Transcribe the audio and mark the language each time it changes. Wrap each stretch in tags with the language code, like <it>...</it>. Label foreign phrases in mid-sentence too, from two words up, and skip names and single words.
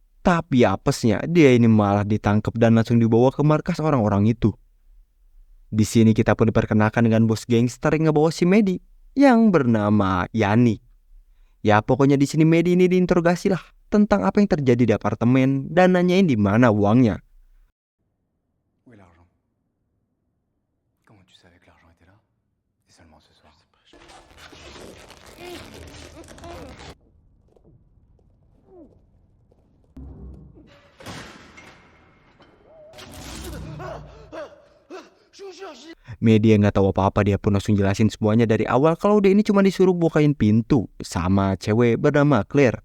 <id>Tapi apesnya dia ini malah ditangkap dan langsung dibawa ke markas orang-orang itu. Di sini kita pun diperkenalkan dengan bos gangster yang ngebawa si Medi yang bernama Yani. Ya pokoknya di sini Medi ini diinterogasi lah tentang apa yang terjadi di apartemen dan nanyain di mana uangnya.</id> <fr>Où est l'argent? Comment tu savais que l'argent était là? Et seulement ce soir.</fr> <id>Media nggak tahu apa-apa, dia pun langsung jelasin semuanya dari awal kalau dia ini cuma disuruh bukain pintu sama cewek bernama Claire.</id>